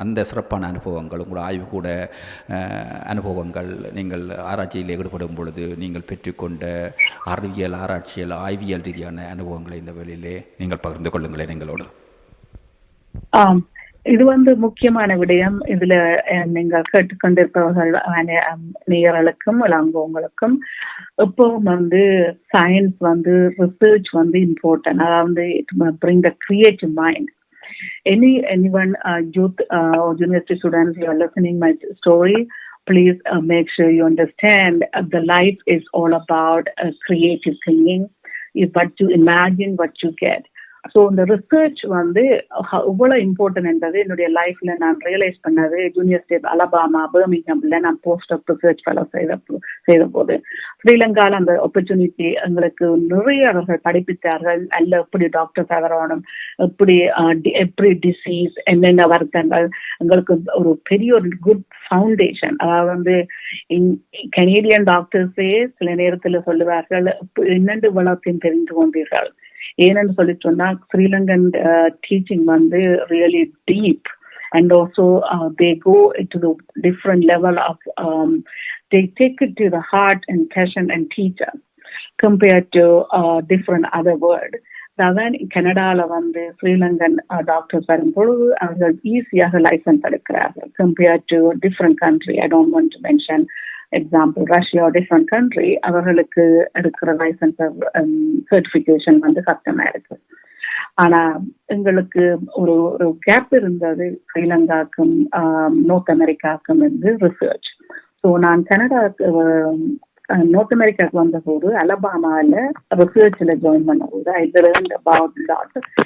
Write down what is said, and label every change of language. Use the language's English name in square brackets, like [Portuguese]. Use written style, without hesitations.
[Tamil] அந்த சிறப்பான அனுபவங்கள், உங்களோட ஆய்வு கூட அனுபவங்கள், நீங்கள் ஆராய்ச்சியில் ஈடுபடும் பொழுது நீங்கள் பெற்றுக்கொண்ட அறிவியல், ஆராய்ச்சியல், ஆய்வியல் ரீதியான அனுபவங்களை இந்த வேளையிலே நீங்கள் பகிர்ந்து கொள்ளுங்களேன் எங்களோடு. இது முக்கியமான விடயம். இதுல நீங்கள் கேட்டுக்கொண்டிருப்பவர்கள் நேயர்களுக்கும் இளங்கோங்களுக்கும் எப்பவும் சயின்ஸ் ரிசர்ச் இம்பார்ட்டன்ட். அதாவது [English] bring the creative mind. Anyone youth or university students who are listening my story, please make sure you understand the life is all about creative thinking. What you imagine, what you get. [Tamil] So இந்த research எவ்வளோ important என்றது என்னுடைய லைஃப்ல நான் realise பண்ணது university Alabama பர்மிங்ஹாம்ல நான் post of research fellow செய்த போது ஸ்ரீலங்காவில் அந்த ஆப்பர்ச்சுனிட்டி எங்களுக்கு நிறைய அவர்கள் படிப்பித்தார்கள். அல்ல எப்படி டாக்டர்ஸ் ஆகணும், எப்படி டிசீஸ், என்னென்ன வருத்தங்கள், எங்களுக்கு ஒரு பெரிய ஒரு குட் ஃபவுண்டேஷன். அதாவது கனேடியன் டாக்டர்ஸே சில நேரத்தில் சொல்லுவார்கள், என்னென்று வளர்த்தையும் தெரிந்து கொண்டீர்கள். ஏன்னு சொல்லி சொன்னா Sri Lankan teaching really deep [English] and also they go into the different level of they take it to the heart and passion and teach us compared to different other world. [Tamil] அதான் கனடால ஸ்ரீலங்கன் டாக்டர்ஸ் வரும்பொழுது அவர்கள் ஈஸியாக லைசன்ஸ் எடுக்கிறார்கள் [English] compared to different country. I don't want to mention example Russia or different country. [Tamil] அவர்களுக்கு எடுக்கிற licence certification கஷ்டமா இருக்கு. ஆனா எங்களுக்கு ஒரு கேப் இருந்தது ஸ்ரீலங்காக்கும் நார்த் அமெரிக்காவுக்கும் ரிசர்ச். ஸோ நான் கனடாவுக்கு நார்த் அமெரிக்காவுக்கு வந்தபோது அலபாமாவில் ரிசர்ச்சில் ஜாயின் பண்ண போது [English] I learned about lot.